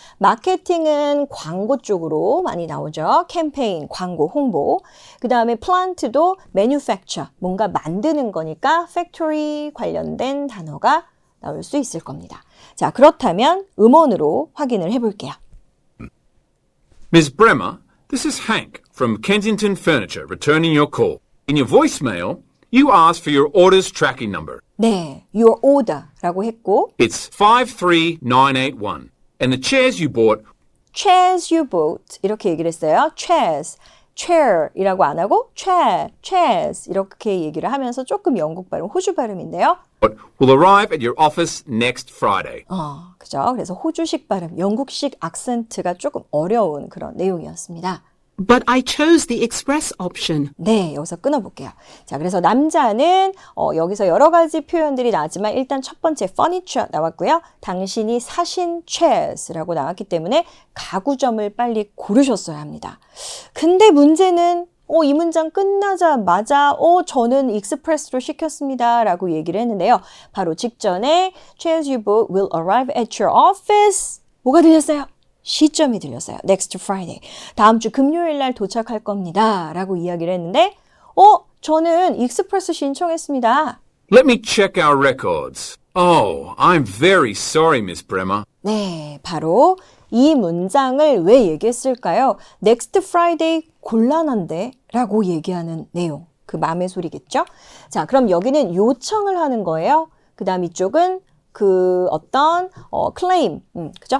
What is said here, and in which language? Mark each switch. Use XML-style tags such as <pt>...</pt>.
<ko>마케팅은 광고 쪽으로 많이 나오죠. 캠페인, 광고, 홍보. 그 다음에 플란트도 manufacture, 뭔가 만드는 거니까 factory 관련된 단어가 나올 수 있을 겁니다. 자, 그렇다면 음원으로 확인을 해볼게요.</ko> <en>Ms. Bremer, this is Hank from Kensington Furniture returning your call. In your voicemail, you asked for your order's tracking number.</en> <ko>네, your order라고 했고</ko> <en>It's 53981, and the chairs you bought chairs you bought</en> <ko>이렇게 얘기를 했어요. chairs, chair이라고 안 하고 chairs 이렇게 얘기를 하면서 조금 영국 발음, 호주 발음인데요.</ko> <en>will arrive at your office next Friday.</en> <ko>그죠? 그래서 호주식 발음, 영국식 악센트가 조금 어려운 그런 내용이었습니다.</ko> <en>But I chose the express option.</en> <ko>네, 여기서 끊어볼게요. 자, 그래서 남자는 여기서 여러 가지 표현들이 나왔지만 일단 첫 번째 furniture 나왔고요. 당신이 사신 chairs라고 나왔기 때문에 가구점을 빨리 고르셨어야 합니다. 근데 문제는 이 문장 끝나자마자 저는 익스프레스로 시켰습니다 라고 얘기를 했는데요.</ko> <en>바로 직전에 chairs you bought will arrive at your office.</en> <ko>뭐가 들렸어요? 시점이 들렸어요. Next Friday. 다음 주 금요일 날 도착할 겁니다 라고 이야기를 했는데 저는 익스프레스 신청했습니다.</ko> <en>Let me check our records. Oh, I'm very sorry, Miss Bremer.</en> <ko>네, 바로 이 문장을 왜 얘기했을까요? Next Friday 곤란한데 라고 얘기하는 내용. 그 마음의 소리겠죠? 자, 그럼 여기는 요청을 하는 거예요. 그 다음 이쪽은 그 어떤 claim, 그죠?</ko>